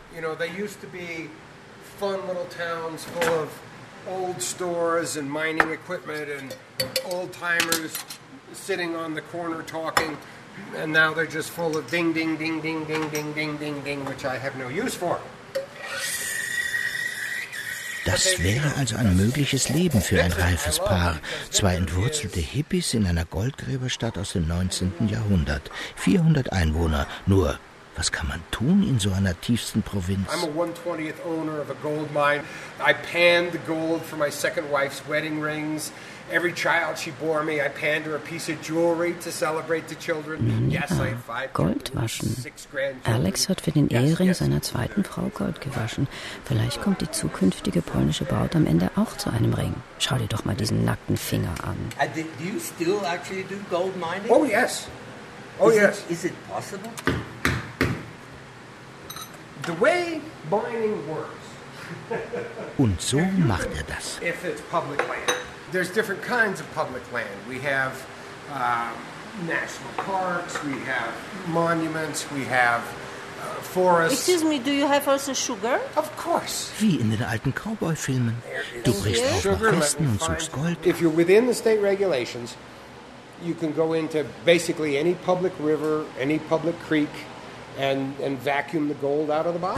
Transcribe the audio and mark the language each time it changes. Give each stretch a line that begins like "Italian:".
English: You know, they used to be fun little towns full of old stores and mining equipment and old timers sitting on the corner talking, and now they're just full of ding ding ding ding ding ding ding ding ding, which I have no use for.
German: Das wäre also ein mögliches Leben für ein reifes Paar. Zwei entwurzelte Hippies in einer Goldgräberstadt aus dem 19. Jahrhundert. 400 Einwohner, nur Was kann man tun in so einer tiefsten Provinz?
English: I'm a 1/20th owner of a gold mine. I panned the gold for my second wife's wedding rings. Every child she bore me, I panned her a piece of jewelry to celebrate the children. Yes, I have 5 gold waschen.
German: Alex hat für den Ehering seiner zweiten Frau Gold gewaschen. Vielleicht kommt die zukünftige polnische Braut am Ende auch zu einem Ring. Schau dir doch mal diesen nackten Finger an.
English: Do you still actually do gold mining? Oh yes. Oh yes. Is it possible? The way mining works.
German: Und so macht er das.
English: If it's public land. There's different kinds of public land. We have national parks, we have monuments, we have forests. Excuse me, do you have also sugar? Of course.
German: Wie in den alten Cowboy-Filmen. Du brichst auf nach Westen und suchst Gold.
English: If you're within the state regulations, you can go into basically any public river, any public creek, and vacuum the gold out of the bottom.